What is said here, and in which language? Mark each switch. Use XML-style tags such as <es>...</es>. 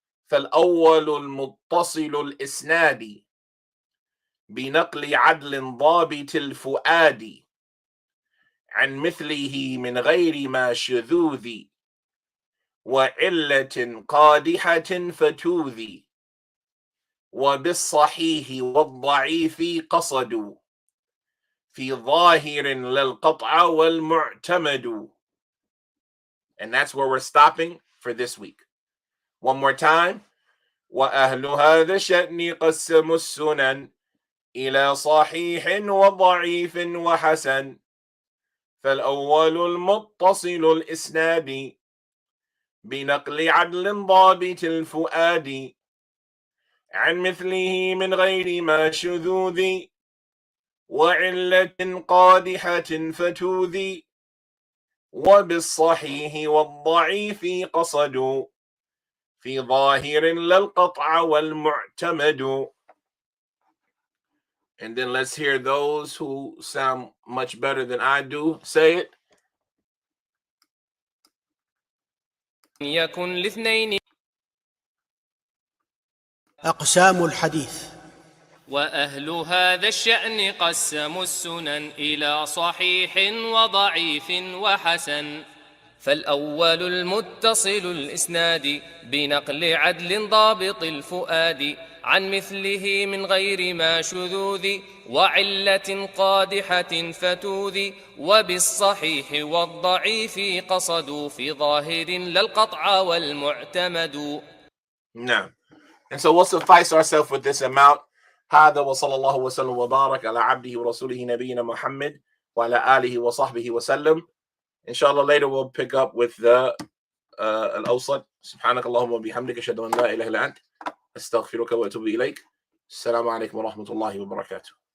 <ar>فالأول المتصل الإسناد بنقل عدل ضابط الفؤاد عن مثله من غير ما شذوذ وعلة قادحة فتوذي وبالصحيح والضعيف قصدوا في ظاهر للقطع والمعتمد.</ar> <en>And that's where we're stopping for this week. One more time.</en> <ar>وأهل هذا الشأن قسموا السنن إلى صحيح وضعيف وحسن فالأول المتصل الإسناد بنقل عدل ضابط الفؤاد عن مثله من غير ما شذوذ وعلة قادحة فتوذي وبالصحيح والضعيف قصدوا في ظاهر للقطع والمعتمد.</ar> <en>And then let's hear those who sound much better than I do say it.</en> <ar>يكن لاثنين أقسام الحديث. وأهل هذا الشأن قسموا السنن إلى صحيح وضعيف وحسن فالأول المتصل الإسناد بنقل عدل ضابط الفؤاد عن مثله من غير ما شذوذ وعلة قادحة فتوذ وبالصحيح والضعيف قصدوا في ظاهر للقطع والمعتمد. نعم.</ar> <en>And so we'll suffice ourselves with this amount.</en> <ar>هذا وصلى الله وسلم وبارك على عبده ورسوله نبينا محمد وعلى آله وصحبه وسلم.</ar> <en>Inshallah, later we'll pick up with the al-awsat.</en> <ar>سبحانك اللهم وبحمدك أشهد أن لا إله إلا أنت أستغفرك وأتوب إليك. السلام عليكم ورحمة الله وبركاته.</ar>